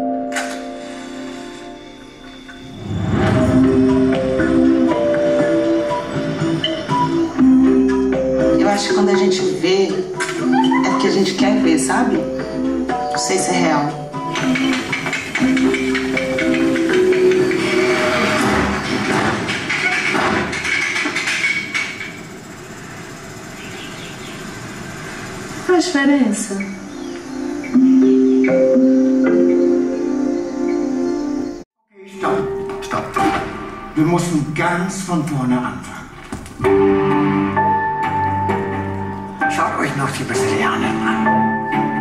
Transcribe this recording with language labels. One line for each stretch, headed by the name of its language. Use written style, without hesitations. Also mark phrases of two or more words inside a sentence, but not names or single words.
Portuguese: Eu acho que quando a gente vê, é porque a gente quer ver, sabe? Não sei se é real. Faz diferença.
German: Stopp. Wir mussten ganz von vorne anfangen. Schaut euch noch die Brasilianerin an.